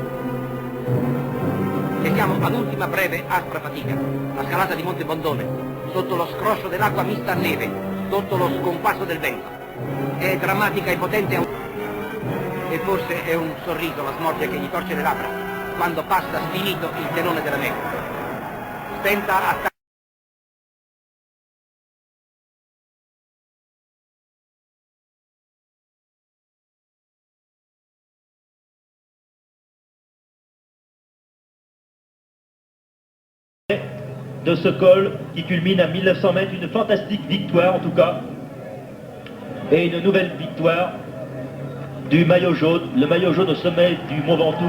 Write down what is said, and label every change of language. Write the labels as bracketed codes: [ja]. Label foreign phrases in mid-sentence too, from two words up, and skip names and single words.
[it] E siamo ad ultima breve aspra fatica, la scalata di Monte Bondone, sotto lo scroscio dell'acqua mista a neve, sotto lo sconquasso del vento. È drammatica e potente, e forse è un sorriso la smorfia che gli torce le labbra, quando passa sfinito il telone della neve. Spenta a [fr] de ce col qui culmine à 1900 mètres, une fantastique victoire en tout cas, et une nouvelle victoire du maillot jaune, le maillot jaune au sommet du Mont Ventoux.